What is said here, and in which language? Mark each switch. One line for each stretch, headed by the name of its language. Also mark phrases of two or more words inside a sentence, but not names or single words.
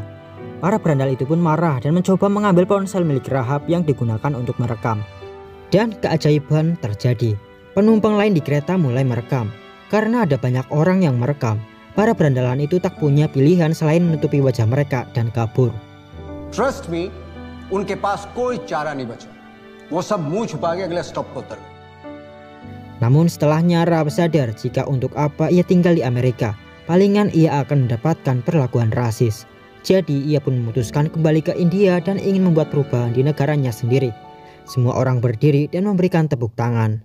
Indonesian: Para berandal itu pun marah dan mencoba mengambil ponsel milik Rahab yang digunakan untuk merekam. Dan keajaiban terjadi. Penumpang lain di kereta mulai merekam. Karena ada banyak orang yang merekam, para berandalan itu tak punya pilihan selain menutupi wajah mereka dan kabur.
English: Trust me,
Hindi: उनके पास कोई चारा नहीं बचा. वो सब मुंह छुपा के अगले स्टॉप पर उतर गए.
Indonesian: Namun setelahnya Rahab sadar jika untuk apa ia tinggal di Amerika, palingan ia akan mendapatkan perlakuan rasis. Jadi ia pun memutuskan kembali ke India dan ingin membuat perubahan di negaranya sendiri. Semua orang berdiri dan memberikan tepuk tangan.